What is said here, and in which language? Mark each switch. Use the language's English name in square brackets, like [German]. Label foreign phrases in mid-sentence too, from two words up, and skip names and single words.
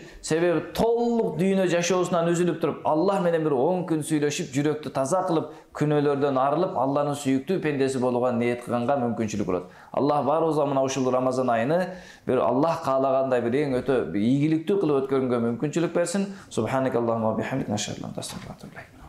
[Kyrgyz] Себеби толук дүйнө жашоосунан үзүлүп туруп, Аллах менен бир 10 күн сүйлөшүп, жүрөктү таза кылып, күнөөлөрдөн арылып, Алланын сүйүктүү пендеси болууга ниет кылганга мүмкүнчүлүк болот. Аллах барыбызга мына ушул Рамазан айыны бир Аллах каалагандай бир эң өтө ийгиликтүү кылып өткөргөнгө мүмкүнчүлүк берсин. [Arabic] سبحانك اللهم وبحمدك، نشهد أن لا إله إلا أنت,